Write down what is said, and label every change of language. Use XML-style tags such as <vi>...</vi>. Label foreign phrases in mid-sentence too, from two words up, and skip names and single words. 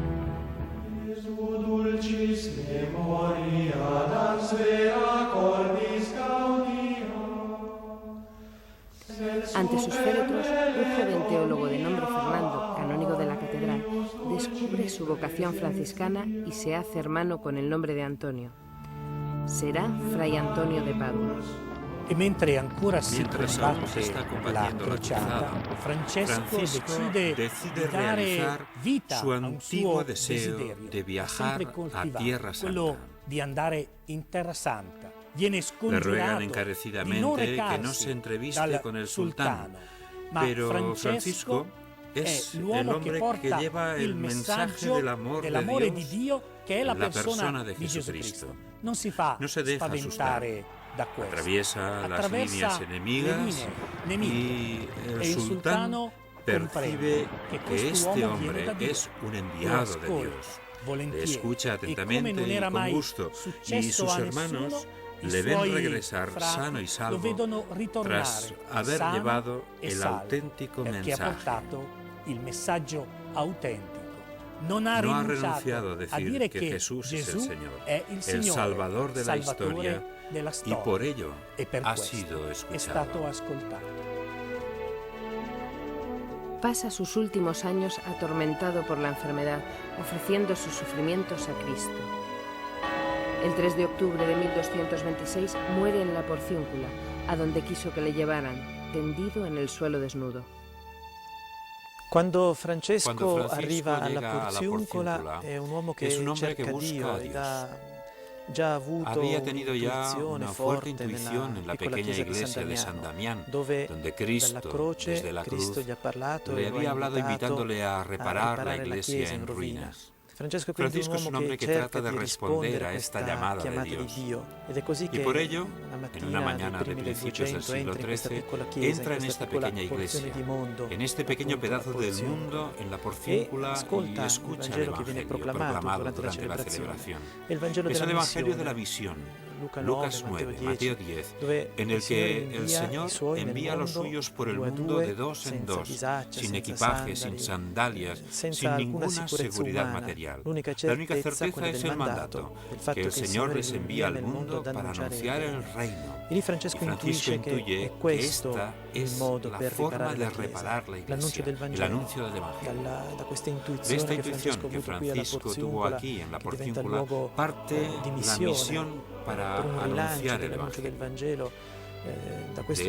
<es>Ante sus féretros, un joven teólogo de nombre Fernando, canónigo de la catedral, descubre su vocación franciscana y se hace hermano con el nombre de Antonio. Será Fray Antonio de Padua.</es> <it>E mentre ancora si combatte la crociata, Francesco decide di dare vita</it> <es>su</es> <it>a un</it> <es>antiguo</es> <it>suo</it> <es>deseo</es> <it>desiderio,</it> <es>de viajar a Tierra</es> <it>quello</it> <es>Santa.</es> <it>di andare in Terra Santa. Viene</it> <es>Le</es> <it>scongiurato</it> <es>ruegan</es> <it>di non</it> <es>encarecidamente que no</es> <it>recarsi</it> <es>se entreviste</es> <it>dal</it> <es>con el sultán,</es> <it>ma</it> <es>pero Francisco es</es> <it>è</it> <es>el</es> <it>l'uomo</it> <es>hombre</es> <it>che porta</it> <es>que lleva el mensaje</es> <it>messaggio dell'amore di Dio, che è la persona</it> <es>de</es> <it>di Gesù</it> <es>Jesucristo.</es> <it>Cristo. Non si fa</it> <es>No se deja</es> <it>spaventare da questo.</it> <es>Atraviesa las líneas enemigas y el sultán percibe que este hombre es un enviado de Dios. Le escucha atentamente y con gusto, y sus hermanos le ven regresar sano y salvo tras haber llevado el auténtico mensaje.</es> <it>Il messaggio autentico. Non</it> <es>No ha</es> <it>rinunciato</it> <es>renunciado a decir</es> <it>dire</it> <es>que Jesús es el Señor, el Salvador de la historia,</es> <it>della</it> <es>y</es> <it>storia.</it> <es>por ello</es> <it>E per</it> <es>ha</es> <it>questo</it> <es>sido</es> <it>è</it> <es>escuchado.</es> <it>stato ascoltato.</it> <es>Pasa sus últimos años atormentado por la enfermedad, ofreciendo sus sufrimientos a Cristo. El 3 de octubre de 1226 muere en la Porciúncula, a donde quiso que le llevaran, tendido en el suelo desnudo.</es> <it>Quando Francesco</it> <es>Quando Francisco</es> <it>arriva alla</it> <es>llega alla</es> <it>Porziuncola</it> <es>Porziuncola,</es> <it>è un uomo</it> <es>es un</es> <it>che</it> <es>hombre</es> <it>cerca</it> <es>que busca</es> <it>Dio</it> <es>a</es> <it>ed</it> <es>Dios.</es> <it>ha già avuto</it> <es>Había tenido ya</es> <it>un'intuizione</it> <es>una fuerte</es> <it>forte</it> <es>intuición en la</es> <it>piccola</it> <es>pequeña</es> <it>chiesa</it> <es>iglesia</es> <it>di</it> <es>de</es> <it>San</it> <es>San</es> <it>Damiano,</it> <es>Damián,</es> <it>dove</it> <es>donde Cristo,</es> <it>dalla croce desde la Cristo</it> <es>cruz,</es> <it>gli ha parlato</it> <es>le</es> <it>e lo ha</it> <es>había hablado</es> <it>invitato</it> <es>invitándole a reparar la</es> <it>chiesa</it> <es>iglesia</es> <it>in</it> <es>en</es> <it>rovina.</it> <es>ruinas.</es> <it>Francesco</it> <es>Francisco es un hombre que trata de</es> <it>di</it> <es>responder</es> <it>rispondere</it> <es>a esta</es> <it>questa</it> <es>llamada de</es> <it>chiamata</it> <es>Dios.</es> <it>di Dio. Ed è così</it> <es>Y</es> <it>che</it> <es>por ello,</es> <it>una</it> <es>en una mañana de</es> <it>primi del</it> <es>principios del</es> <it>200</it> <es>siglo</es> <it>entra in questa</it> <es>XIII,</es> <it>piccola chiesa,</it> <es>entra en</es> <it>questa</it> <es>esta</es> <it>piccola</it> <es>pequeña</es> <it>porzione</it> <es>iglesia,</es> <it>di mondo,</it> <es>en este pequeño</es> <it>appunto,</it> <es>pedazo</es> <it>la</it> <es>del</es> <it>porzione,</it> <es>mundo, en la</es> <it>e</it> <es>Porciúncula, y</es> <it>ascolta</it> <es>escucha</es> <it>il</it> <es>el</es> <it>Vangelo che viene</it> <es>Evangelio</es> <it>proclamato durante la</it> <es>celebración.</es> <it>E il Vangelo</it> <es>Es</es> <it>della</it> <es>el Evangelio de la</es> <it>missione,</it> <es>visión, Lucas 9, Mateo 10,</es> <it>dove</it> <es>en el que el Señor envía a los suyos por el mundo de dos en dos, sin equipaje, sin sandalias, sin ninguna seguridad material. La única certeza es el mandato, que el Señor les envía al mundo para anunciar el reino.</es> <it>E lì Francesco intuisce</it> <es>intuye</es> <it>è questo</it> <es>esta</es> <it>il</it> <es>es</es> <it>modo</it> <es>la</es> <it>per</it> <es>forma</es> <it>riparare</it> <es>de</es> <it>la Chiesa,</it> <es>reparar la</es> <it>l'annuncio</it> <es>iglesia,</es> <it>del</it> <es>el</es> <it>Vangelo.</it> <es>anuncio del Evangelio.</es> <it>Da questa</it> <es>De</es> <it>intuizione</it> <es>esta</es> <it>che</it> <es>intuición</es> <it>Francesco ha</it> <es>que</es> <it>avuto qui alla</it> <es>Francisco tuvo</es> <it>Porziuncola,</it> <es>aquí en la</es> <it>che diventa il</it> <es>Porciúncula,</es> <it>luogo</it> <es>parte</es> <it>di</it> <es>la</es> <it>missione</it> <es>misión para</es> <it>per un rilancio</it> <es>anunciar el</es> <it>dell'annuncio del</it> <es>Evangelio.</es> <it>Vangelo. Da questo</it>